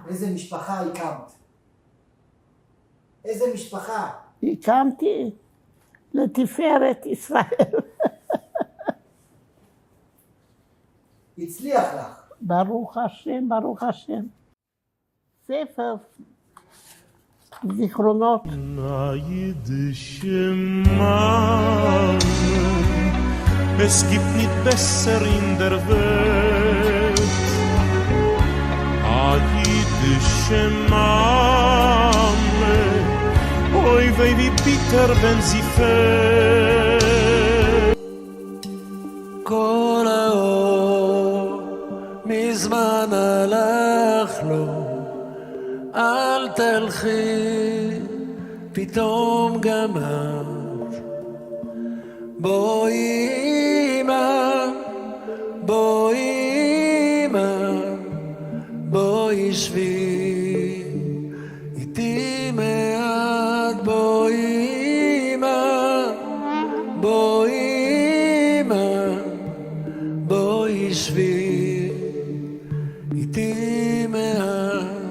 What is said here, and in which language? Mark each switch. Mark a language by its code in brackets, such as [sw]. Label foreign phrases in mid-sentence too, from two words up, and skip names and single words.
[he] איזה משפחה הקמת? איזה משפחה? הקמתי לתפארת ישראל. הצליח לך. ברוך השם, ברוך השם. ספר זיכרונות. [yi] עס גיט נישט בעסער אין דער וועלט. א יידישע מאמע, אוי וויי ווי ביטער, ווען זי פעלט. [he] כל האור מזמן הלך לו, אל תלכי, פתאום גמר. בואי בואי שבי איתי מעט, בואי שבי איתי מעט.